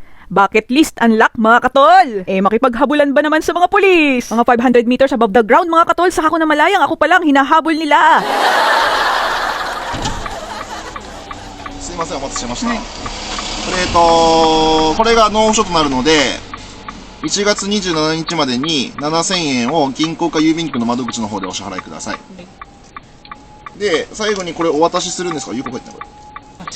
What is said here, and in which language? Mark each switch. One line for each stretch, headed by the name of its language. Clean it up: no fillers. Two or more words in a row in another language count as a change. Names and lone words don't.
English: Bucket list unlock
Filipino: mga katol. Makipaghabulan ba naman sa mga pulis? Mga 500
English: meters above the ground
Filipino: mga katol, saka ko na malayang ako palang hinahabol nila.
Japanese: すいません、お待たせしました。これが納付書となるので、1月27日までに7000円を銀行か郵便局の窓口の方でお支払いください。で、最後にこれお渡しするんですか？有効入ってないこれ。